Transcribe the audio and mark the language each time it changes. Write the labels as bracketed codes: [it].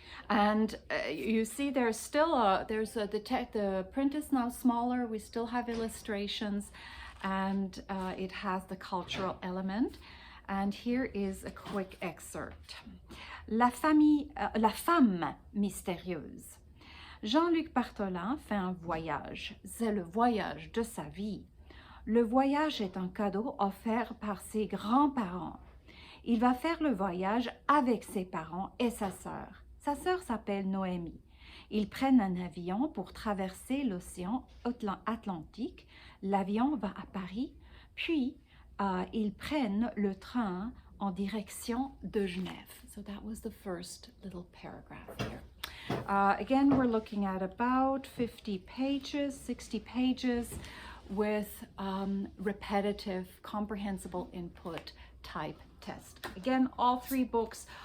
[en] And you see there's still the print is now smaller. We still have illustrations, and it has the cultural element. And here is a quick excerpt. [fr] La femme mystérieuse. Jean-Luc Bartholin fait un voyage. C'est le voyage de sa vie. Le voyage est un cadeau offert par ses grands-parents. Il va faire le voyage avec ses parents et sa sœur. Sa sœur s'appelle Noémie. Ils prennent un avion pour traverser l'océan Atlantique. L'avion va à Paris, puis ils prennent le train en direction de Genève. [en] So that was the first little paragraph here. Again, we're looking at about 50 pages, 60 pages with repetitive, comprehensible input type test. Again, all 3 books